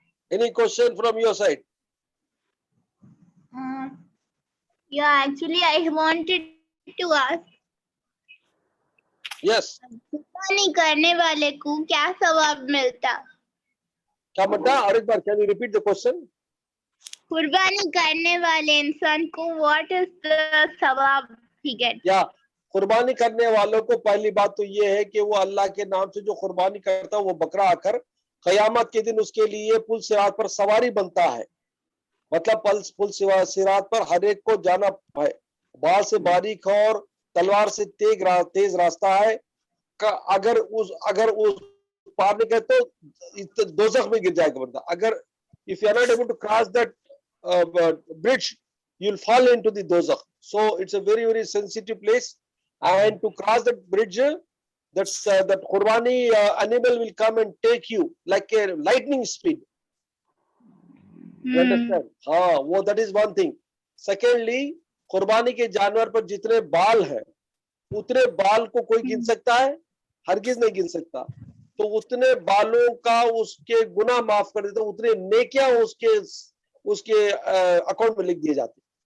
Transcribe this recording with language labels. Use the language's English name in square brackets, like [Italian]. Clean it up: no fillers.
[English] Any question from your side? Yeah, actually, I wanted to ask. Yes. [Hindi] कुर्बानी करने वाले को क्या सवाब मिलता? [Marathi] क्या म्हणता? [Hindi] और एक बार, [English] can you repeat the question? [Hindi] कुर्बानी करने वाले इंसान को [English] what is the [Hindi] सवाब [English] he gets? [Hindi] या कुर्बानी करने वालों को पहली बात तो ये है कि वो अल्लाह के नाम से जो कुर्बानी करता है वो बकरा आकर कयामत के दिन उसके लिए पुल सिरात पर सवारी बनता है। मतलब पुल सिरात पर हर एक को जाना है। बाल से बारीक और तलवार से तेज रास्ता है। अगर उस पार नहीं करे तो दोज़ख में गिर जाएगा बंदा। [English] अगर if you are not able to cross that bridge, you'll fall into the doज़ख. So it's a very very sensitive place, and to cross that bridge, that qurbani animal will come and take you like a lightning speed. You understand? [Hindi] हाँ, वो [English] that is one thing. [Hindi] Secondly, कुर्बानी के जानवर पर जितने बाल हैं उतने बाल को कोई गिन सकता है? हरगिज नहीं गिन सकता। तो उतने बालों का उसके गुनाह माफ कर देते, उतने नेकियां उसके अकाउंट में लिख दिए जाते।